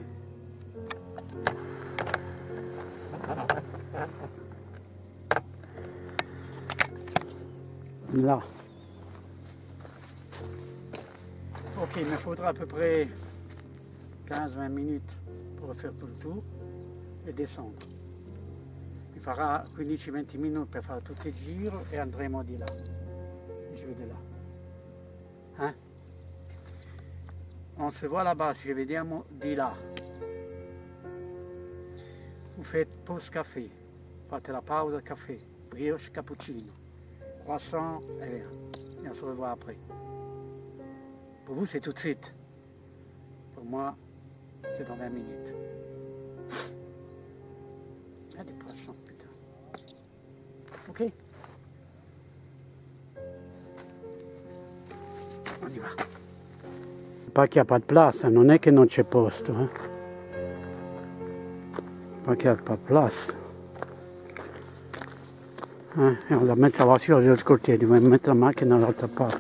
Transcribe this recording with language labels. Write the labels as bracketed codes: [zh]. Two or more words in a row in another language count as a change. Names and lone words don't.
[fr] Là. Ok, il me faudra à peu près 15-20 minutes pour faire tout le tour e descendre. [it] Mi farà 15-20 minuti per fare tutto il giro e andremo di là. [fr] E je vais de là. Hein? On se voit là-bas, [it] ci vediamo di là. [fr] Vous faites pause café, [it] fate la pausa café, brioche cappuccino, [fr] croissant et rien. Et on se revoit après. Pour vous, c'est tout de suite. Pour moi, c'est dans 20 minutes. Il y a des poissons, putain. Ok. On y va. Pas qu'il n'y a pas de place, [it] non è che non c'è posto. [fr] Pas qu'il n'y a pas de place. Et on va mettre la voiture de l'autre côté, on va mettre [it] la macchina dall'altra parte.